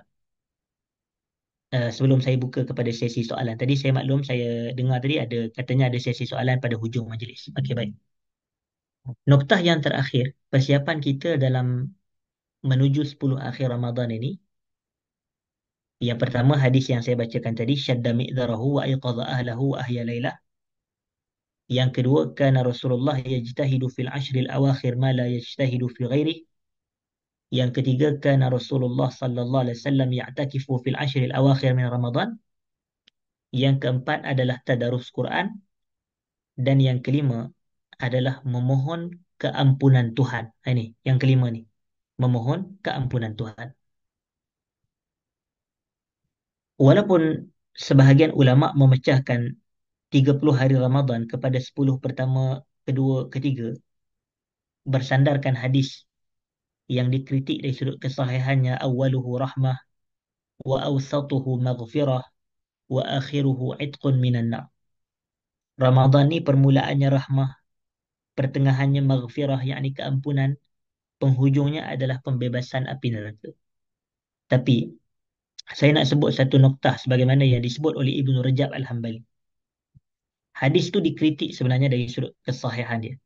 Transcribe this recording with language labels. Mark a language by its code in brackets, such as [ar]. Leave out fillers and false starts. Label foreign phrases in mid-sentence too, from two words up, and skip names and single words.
[ms] Sebelum saya buka kepada sesi soalan. Tadi saya maklum, saya dengar tadi katanya ada sesi soalan pada hujung majlis. Okey, baik. Noktah yang terakhir, persiapan kita dalam menuju 10 akhir Ramadan ini. Yang pertama hadis yang saya bacakan tadi, [ar] شد مئزره وأيقظ أهله وأحيا ليله. [ms] Yang kedua, [ar] كان رسول الله يجتهد في العشر الأواخر ما لا يجتهد في غيره. [ms] Yang ketiga, [ar] كان رسول الله صلى الله عليه وسلم يعتكف في العشر الأواخر من رمضان. [ms] Yang keempat adalah tadarus Quran. Dan yang kelima adalah memohon keampunan Tuhan. Ini yang kelima ni. Memohon keampunan Tuhan. Walaupun sebahagian ulama memecahkan 30 hari Ramadan kepada 10 pertama, kedua, ketiga, bersandarkan hadis yang dikritik dari sudut kesahihannya, [ar] أوله رحمة وأوسطه مغفرة وآخره عتق من النار. [ms] Ramadan ni permulaannya rahmah, pertengahannya maghfirah, yakni keampunan, penghujungnya adalah pembebasan api neraka. Tapi saya nak sebut satu noktah sebagaimana yang disebut oleh Ibnu Rajab Al-Hambali. Hadis tu dikritik sebenarnya dari sudut kesahihan dia.